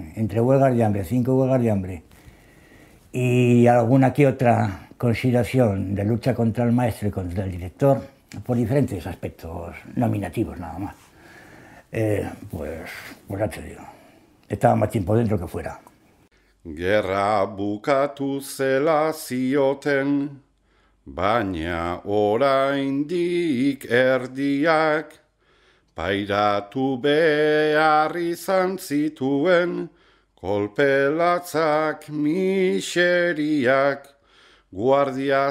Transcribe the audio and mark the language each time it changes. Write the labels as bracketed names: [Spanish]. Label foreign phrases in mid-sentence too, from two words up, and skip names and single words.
[Spanish] Entre huelgas de hambre, 5 huelgas de hambre y alguna que otra consideración de lucha contra el maestro y contra el director, por diferentes aspectos nominativos nada más. Pues ya te digo, estaba más tiempo dentro que fuera. [Basque] Gerra bukatu zela zioten, baina oraindik erdiak, pairatu behar izan zituen, kolpelatzak miseriak, guardia